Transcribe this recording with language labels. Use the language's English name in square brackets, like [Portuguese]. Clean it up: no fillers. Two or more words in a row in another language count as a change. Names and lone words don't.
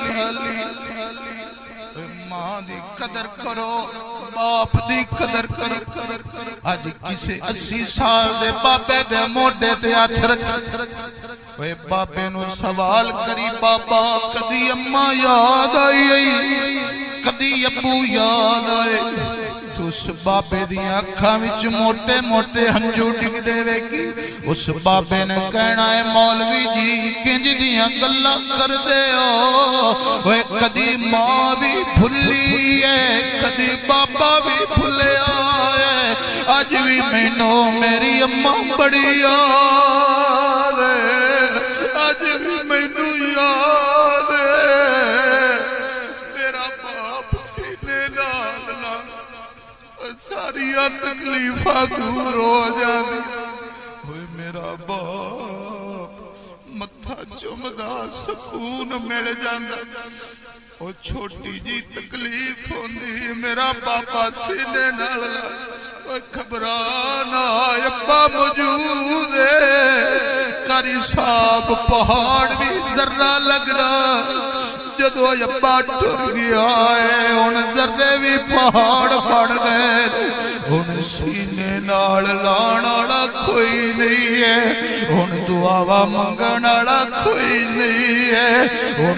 [Punjabi] ماں دی قدر کرو باپ دی قدر کرو اج کسے 80 سال دے بابے دے موڈے تے ہاتھ رکھ اوے بابے نو سوال کری بابا کدی اماں یاد آئی کدی ابو یاد آئے تو اس بابے دیاں اکھاں وچ موٹے موٹے ہنجو ڈگ دے ویکھی اس بابے نے کہنا ہے مولوی جی کنج دیاں گلاں کر دے اوے کدی ماں بھی بھلی ہے کدی بابا بھی بھلیا ہے اج بھی مینوں میری اماں بڑی یاد ہے اج بھی مینوں یاد ہے میرا باپ سینے نال ساریاں تکلیفاں دور ہو جاندی ہوئے میرا باپ متھا چمدا سکون مل جاندا او چھوٹی جی تکلیف ہوندی میرا باپا سینے نال ਘਬਰਾਣਾ ਅੱਬਾ ਮੌਜੂਦ ਹੈ ਕਾਰੀ ਸਾਹਬ ਪਹਾੜ ਭੀ ਜ਼ੱਰਾ ਲਗਣਾ ਜਦੋਂ ਅੱਬਾ ਟੁਰ ਗਿਆ ਹੈ ਹੁਣ ਜ਼ੱਰੇ ਭੀ ਪਹਾੜ ਬਣ ਗਏ ਹੁਣ ਸੀਨੇ ਨਾਲ ਲਾਣ ਵਾਲਾ ਕੋਈ ਨਹੀਂ ਹੈ ਹੁਣ ਦੁਆਵਾ ਮੰਗਣ ਵਾਲਾ ਕੋਈ ਨਹੀਂ ਹੈ ਹੁਣ